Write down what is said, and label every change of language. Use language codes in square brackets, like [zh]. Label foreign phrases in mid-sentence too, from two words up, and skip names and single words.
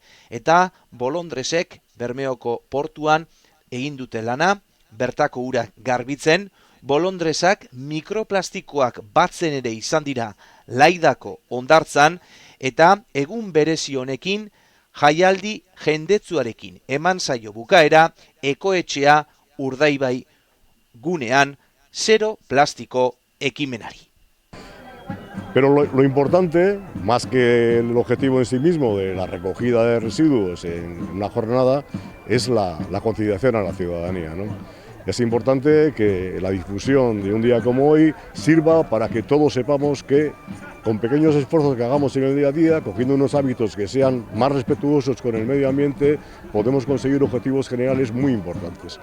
[eu] Eta bolondresek Bermeoko portuan egin dute lana, bertako urak garbitzen, bolondresak mikroplastikoak batzen ere izan dira Laidako hondartzan, eta egun berezi honekin jaialdi jendetsuarekin eman zaio bukaera ekoetxea Urdaibai gunean zero plastiko ekimenari. [es] Pero lo importante, más que el objetivo en sí mismo de la recogida de residuos en una jornada, es la concienciación a la ciudadanía, ¿no? Es importante que la difusión de un día como hoy sirva para que todos sepamos que con pequeños esfuerzos que hagamos en el día a día, cogiendo unos hábitos que sean más respetuosos con el medio ambiente, podemos conseguir objetivos generales muy importantes.